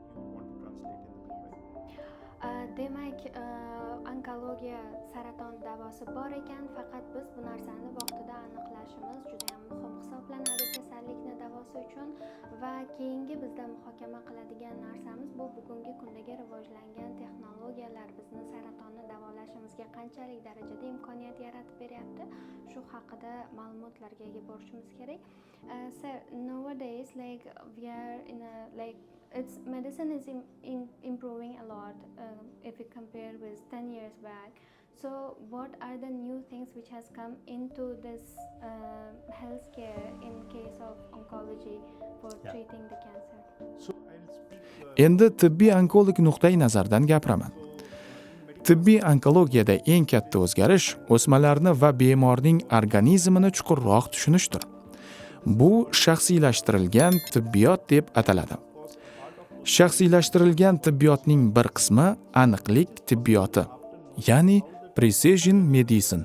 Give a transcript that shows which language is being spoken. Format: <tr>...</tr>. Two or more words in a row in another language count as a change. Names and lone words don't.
<uz>Demak, onkologiya saraton davosi bor ekan, faqat biz bu narsani vaqtida aniqlashimiz juda ham muhim hisoblanadi kasallikni davosi uchun. Va keyingi bizda muhokama qiladigan narsamiz bu bugungi kundagi rivojlangan texnologiyalar bizni saratonni davolashimizga qanchalik darajada imkoniyat yaratib beryapti, shu haqida ma'lumotlarga ega bo'lishimiz kerak.</uz> <en>Sir, nowadays we are in a medicine is improving a lot if we compare with 10 years back. So what are the new things which has come into this healthcare in case of oncology for treating the cancer? so I'll speak.</en> <uz>Endi tibbiy onkolog nuqtai nazardan gapiraman. Tibbiy onkologiyada eng katta o'zgarish o'smalarni va bemorning organizmini chuqurroq tushunishdir. Bu shaxsiylashtirilgan tibbiyot deb ataladi. Shaxsiylashtirilgan tibbiyotning bir qismi aniqlik tibbiyoti, ya'ni</uz> <en>precision medicine.</en>